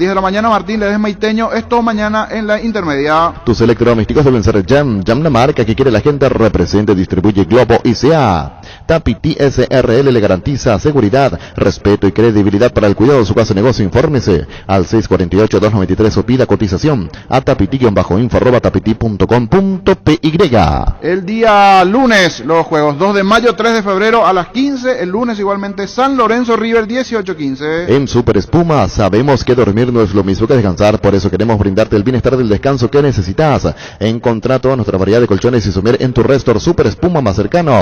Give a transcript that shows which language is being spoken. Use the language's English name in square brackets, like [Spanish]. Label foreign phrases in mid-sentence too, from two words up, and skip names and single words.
[Spanish] 10 de la mañana, Martín Ledesma y Teño. Esto mañana en la intermedia. Tus electrodomésticos deben ser Jam. Jam, la marca que quiere la gente. Represente, distribuye Globo ICA. Tapiti SRL le garantiza seguridad, respeto y credibilidad para el cuidado de su casa o negocio. Infórmese al 648-293 o pida cotización a tapiti-info@tapiti.com.py. El día lunes, los juegos: 2 de mayo, 3 de febrero a las 15. El lunes igualmente San Lorenzo River 18-15. En Super Espuma sabemos que dormir no es lo mismo que descansar, por eso queremos brindarte el bienestar del descanso que necesitas. Encontrá toda nuestra variedad de colchones y somier en tu resort Super Espuma más cercano.